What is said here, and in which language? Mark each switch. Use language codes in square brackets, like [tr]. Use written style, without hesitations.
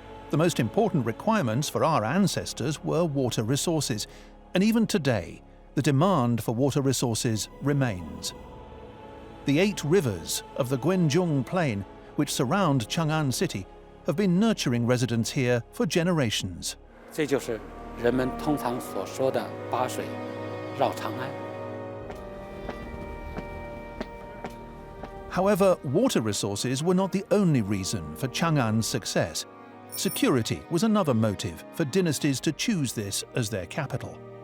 [en] The most important requirements for our ancestors were water resources, and even today, the demand for water resources remains. The 8 rivers of the Guanzhong Plain, which surround Chang'an City, have been nurturing residents here for generations. [zh] 这就是人们通常所说的八水绕长安。 [en] However, water resources were not the only reason for Chang'an's success. Security was another motive for dynasties to choose this as their capital.